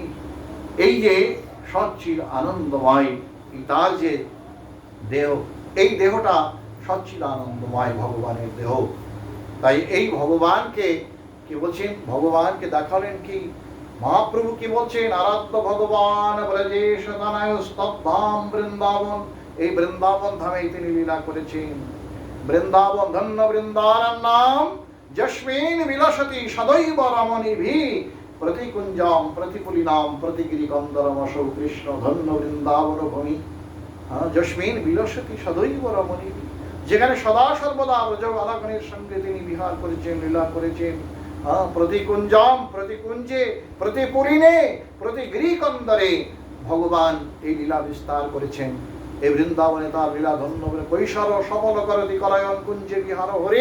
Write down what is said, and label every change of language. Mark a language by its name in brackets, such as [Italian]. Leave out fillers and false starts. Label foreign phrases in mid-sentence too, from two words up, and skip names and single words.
[Bangla] এই যে সচ্চিদ আনন্দময়, তার যে দেহ, এই দেহটা সচ্চিদ আনন্দময় ভগবানের দেহ। তাই এই ভগবানকে কি বলছেন, ভগবানকে দেখালেন কি মহাপ্রভু কি বলছেন, [Sanskrit] আরাধ্য ভগবান ব্রজেশ তনয় স্তব্ধাম বৃন্দাবন। [Bangla] এই বৃন্দাবন ধামে তিনি লীলা করেছেন। [Sanskrit] বৃন্দাবন ধন্য বৃন্দারণ নাম, যস্মিন বিলসতি সদৈব রমণীভি, প্রতিকুঞ্জম প্রতিপুলিনাম প্রতিগিরি কন্দরমশৌ কৃষ্ণ ধন্য বৃন্দাবন ভূমি। যস্মিন বিলসতি সদৈব রমণীভি, [Bangla] যেখানে সদা সর্বদা ব্রজ বালকগণের সঙ্গে তিনি বিহার করেছেন, লীলা করেছেন। প্রতিকুঞ্জম প্রতিকুঞ্জে, প্রতিপুরিনে, প্রতিগিরি কন্দরে ভগবান এই লীলা বিস্তার করেছেন। এই বৃন্দাবনে তার লীলা [Sanskrit] ধন্য কৈশোর সফল করতি করায়ন কুঞ্জে বিহার হরি।